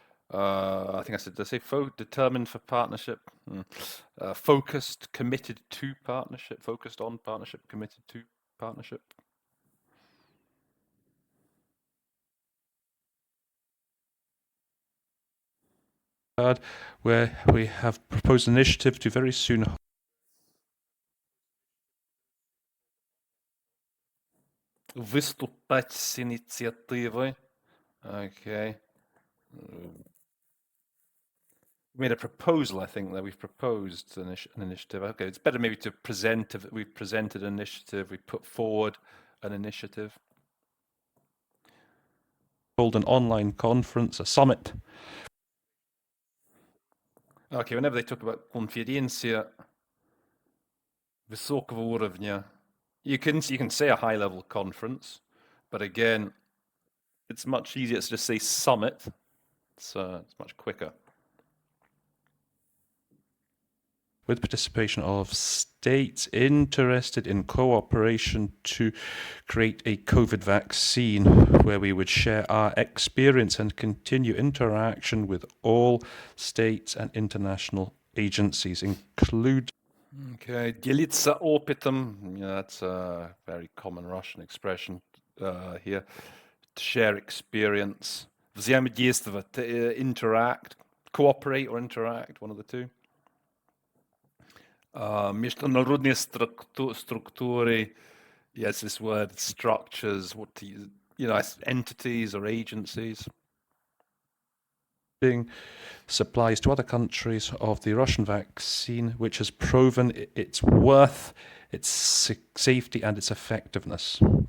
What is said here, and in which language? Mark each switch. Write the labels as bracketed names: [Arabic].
[English] I think did I say determined for partnership? Focused, committed to partnership, focused on partnership, committed to partnership. Where we have proposed an initiative to very soon. [Russian] Выступать с инициативой. Okay. [English] made a proposal, I think, that we've proposed an initiative. Okay, it's better maybe to present if we've presented an initiative, we put forward an initiative. Hold an online conference, a summit. Okay, whenever they talk about [Russian] конференция высокого уровня, [English] you can say a high-level conference, but again, it's much easier to just say summit. It's much quicker. With participation of states interested in cooperation to create a COVID vaccine, where we would share our experience and continue interaction with all states and international agencies, include. [Russian] Okay, делиться опытом. [English] Yeah, that's a very common Russian expression here. To share experience. Взаимодействовать, interact, cooperate or interact, one of the two. [Russian] Международные структуры. [English] Yes, this word structures. What to use, entities or agencies. Supplies to other countries of the Russian vaccine, which has proven its worth, its safety, and its effectiveness.